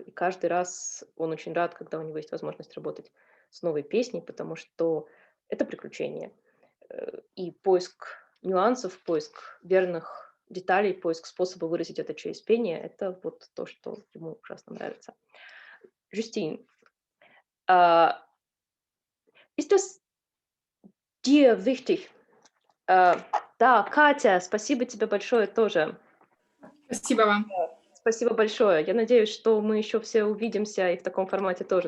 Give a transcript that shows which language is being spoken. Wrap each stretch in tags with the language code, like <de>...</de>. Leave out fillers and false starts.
<ru>И каждый раз он очень рад, когда у него есть возможность работать с новой песней, потому что это приключение. И поиск нюансов, поиск верных деталей, поиск способа выразить это через пение — это вот то, что ему ужасно нравится.</ru> <de>Justine, ist das dir wichtig?</de> <ru>Да, Катя, спасибо тебе большое тоже. Спасибо вам. Спасибо большое. Я надеюсь, что мы еще все увидимся и в таком формате тоже.</ru>